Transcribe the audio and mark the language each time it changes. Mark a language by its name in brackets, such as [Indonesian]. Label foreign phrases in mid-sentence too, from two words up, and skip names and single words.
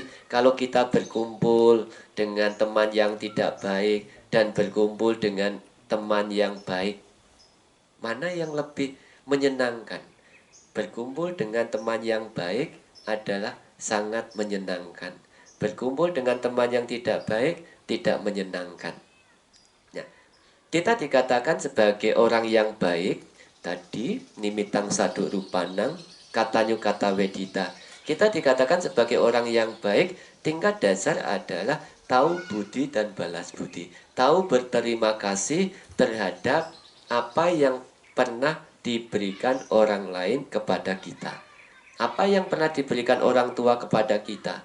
[Indonesian] Kalau kita berkumpul dengan teman yang tidak baik dan berkumpul dengan teman yang baik, mana yang lebih menyenangkan? Berkumpul dengan teman yang baik adalah sangat menyenangkan. Berkumpul dengan teman yang tidak baik tidak menyenangkan. Ya. Kita dikatakan sebagai orang yang baik tadi, [Pali] nimitang sadu rupanang, katanyu kata wedita. [Indonesian] Kita dikatakan sebagai orang yang baik, tingkat dasar adalah tahu budi dan balas budi. Tahu berterima kasih terhadap apa yang pernah diberikan orang lain kepada kita. Apa yang pernah diberikan orang tua kepada kita?